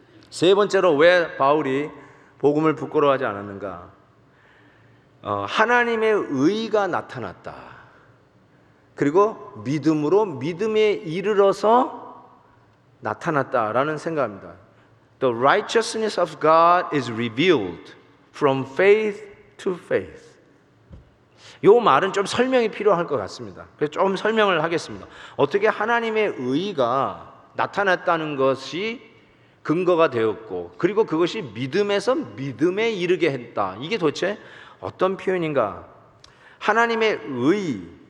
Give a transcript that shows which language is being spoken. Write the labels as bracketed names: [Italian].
[Korean] 세 번째로 왜 바울이 복음을 부끄러워하지 않았는가? 하나님의 의가 나타났다. 그리고 믿음으로 믿음에 이르러서 나타났다라는 생각입니다. [English] The righteousness of God is revealed from faith to faith. [Korean] 이 말은 좀 설명이 필요할 것 같습니다. 그래서 좀 설명을 하겠습니다. 어떻게 하나님의 의가 나타났다는 것이 근거가 되었고 그리고 그것이 믿음에서 믿음에 이르게 했다. 이게 도대체 어떤 표현인가? 하나님의 의.